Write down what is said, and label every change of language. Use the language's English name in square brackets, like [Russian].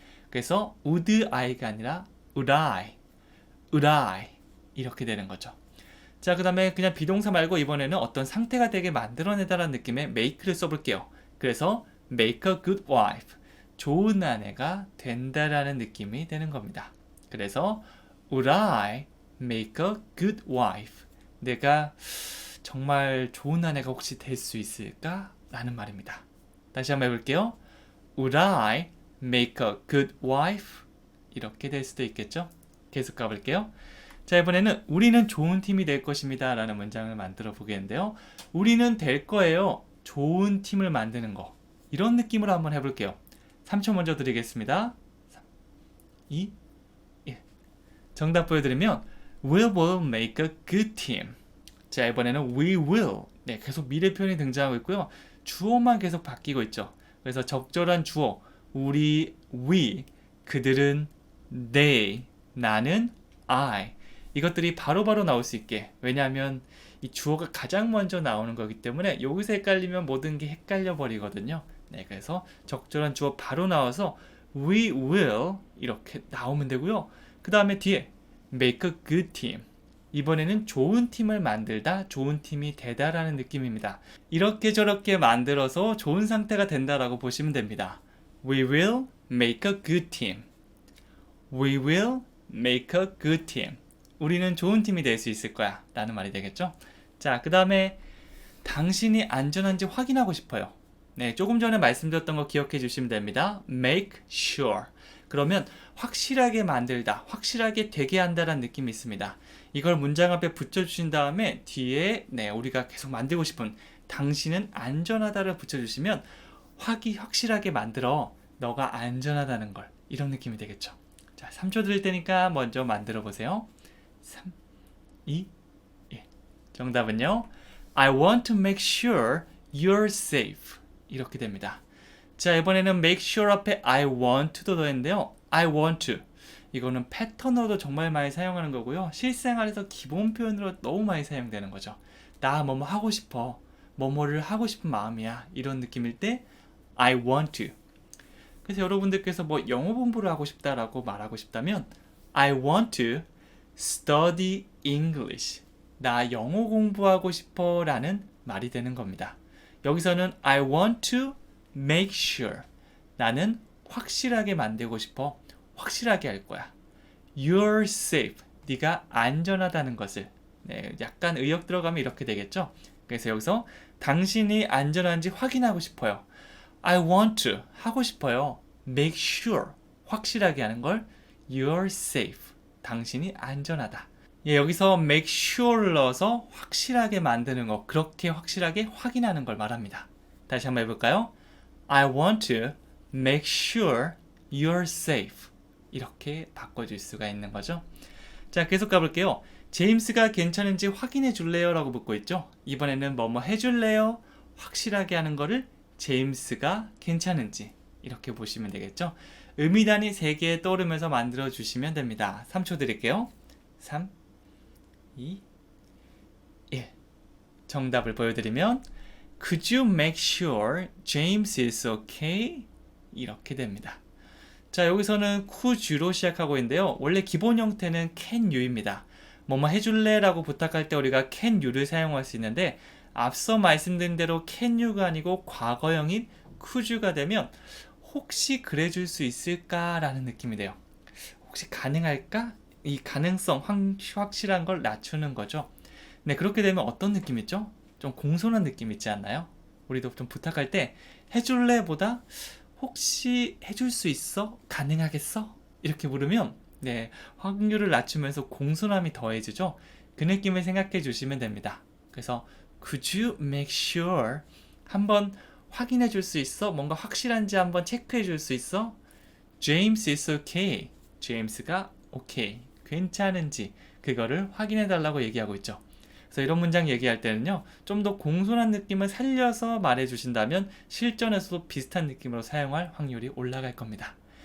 [Korean] 그래서 [English] would I [Korean] 가 아니라 [English] would I [Korean] 이렇게 되는 거죠. 자, 그 다음에 그냥 비동사 말고 이번에는 어떤 상태가 되게 만들어내다라는 느낌의 make를 써볼게요. 그래서 [English] make a good wife. [Korean] 좋은 아내가 된다라는 느낌이 되는 겁니다. [English] 그래서 Would I make a good wife? [Korean] 내가 정말 좋은 아내가 혹시 될 수 있을까? 라는 말입니다. 다시 한번 해볼게요. [English] Would I make a good wife? [Korean] 이렇게 될 수도 있겠죠? 계속 가볼게요. 자, 이번에는 우리는 좋은 팀이 될 것입니다 라는 문장을 만들어 보겠는데요. 우리는 될 거예요. 좋은 팀을 만드는 거. 이런 느낌으로 한번 해볼게요. 3초 먼저 드리겠습니다. 3, 2, 1. 정답 보여드리면 [English] We will make a good team. [Korean] 자, 이번에는 [English] we will. [Korean] 네, 계속 미래 표현이 등장하고 있고요. 주어만 계속 바뀌고 있죠. 그래서 적절한 주어, 우리, we, 그들은 they, 나는 I. 이것들이 바로바로 나올 수 있게. 왜냐하면 이 주어가 가장 먼저 나오는 거기 때문에 여기서 헷갈리면 모든 게 헷갈려 버리거든요. 네, 그래서 적절한 주어 바로 나와서 [English] we will [Korean] 이렇게 나오면 되고요. 그 다음에 뒤에 [English] make a good team. [Korean] 이번에는 좋은 팀을 만들다, 좋은 팀이 되다라는 느낌입니다. 이렇게 저렇게 만들어서 좋은 상태가 된다라고 보시면 됩니다. [English] We will make a good team. We will make a good team. [Korean] 우리는 좋은 팀이 될 수 있을 거야 라는 말이 되겠죠. 자, 그 다음에 당신이 안전한지 확인하고 싶어요. 네, 조금 전에 말씀드렸던 거 기억해 주시면 됩니다. [English] Make sure. [Korean] 그러면 확실하게 만들다, 확실하게 되게 한다는 느낌이 있습니다. 이걸 문장 앞에 붙여주신 다음에 뒤에 우리가 계속 만들고 싶은 당신은 안전하다를 붙여주시면 확실하게 만들어 너가 안전하다는 걸, 이런 느낌이 되겠죠. 자, 3초 드릴 테니까 먼저 만들어 보세요. 3, 2, 1. 정답은요. [English] I want to make sure you're safe. [Korean] 이렇게 됩니다. 자, 이번에는 make sure 앞에 [English] I want to [Korean] 도 더했는데요. [English] I want to. [Korean] 이거는 패턴으로도 정말 많이 사용하는 거고요. 실생활에서 기본 표현으로 너무 많이 사용되는 거죠. 나 뭐뭐 하고 싶어. 뭐뭐를 하고 싶은 마음이야. 이런 느낌일 때 [English] I want to. [Korean] 그래서 여러분들께서 뭐 영어 공부를 하고 싶다라고 말하고 싶다면 [English] I want to study English. [Korean] 나 영어 공부하고 싶어 라는 말이 되는 겁니다. 여기서는 [English] I want to make sure. [Korean] 나는 확실하게 만들고 싶어. 확실하게 할 거야. [English] You're safe. [Korean] 네가 안전하다는 것을. 네, 약간 의역 들어가면 이렇게 되겠죠. 그래서 여기서 당신이 안전한지 확인하고 싶어요. [English] I want to. [Korean] 하고 싶어요. [English] Make sure. [Korean] 확실하게 하는 걸 [English] You're safe. [Korean] 당신이 안전하다. 예, 여기서 make sure를 넣어서 확실하게 만드는 거, 그렇게 확실하게 확인하는 걸 말합니다. 다시 한번 해볼까요? [English] I want to make sure you're safe. [Korean] 이렇게 바꿔줄 수가 있는 거죠. 자, 계속 가볼게요. 제임스가 괜찮은지 확인해 줄래요? 라고 묻고 있죠. 이번에는 뭐뭐 해줄래요? 확실하게 하는 거를 제임스가 괜찮은지 이렇게 보시면 되겠죠. 의미단위 3개 떠오르면서 만들어 주시면 됩니다. 3초 드릴게요. 3, 2, 1. 정답을 보여드리면 [English] Could you make sure James is okay? [Korean] 이렇게 됩니다. 자, 여기서는 could you로 시작하고 있는데요. 원래 기본 형태는 [English] can you [Korean] 입니다. 뭐뭐 해줄래? 라고 부탁할 때 우리가 [English] can you [Korean] 를 사용할 수 있는데 앞서 말씀드린 대로 [English] can you [Korean] 가 아니고 과거형인 [English] could you [Korean] 가 되면 혹시 그래줄 수 있을까? 라는 느낌이 돼요. 혹시 가능할까? 이 가능성, 확실한 걸 낮추는 거죠. 네, 그렇게 되면 어떤 느낌 있죠? 좀 공손한 느낌 있지 않나요? 우리도 좀 부탁할 때 해줄래? 보다 혹시 해줄 수 있어? 가능하겠어? 이렇게 물으면 확률을 낮추면서 공손함이 더해지죠. 그 느낌을 생각해 주시면 됩니다. 그래서 [English] Could you make sure? [Korean] 한번 확인해 줄 수 있어? 뭔가 확실한지 한번 체크해 줄 수 있어? [English] James is okay. [Korean] 제임스가 [English] okay. [Korean] 괜찮은지 그거를 확인해 달라고 얘기하고 있죠. 그래서 이런 문장 얘기할 때는요, 좀 더 공손한 느낌을 살려서 말해 주신다면 실전에서도 비슷한 느낌으로 사용할 확률이 올라갈 겁니다.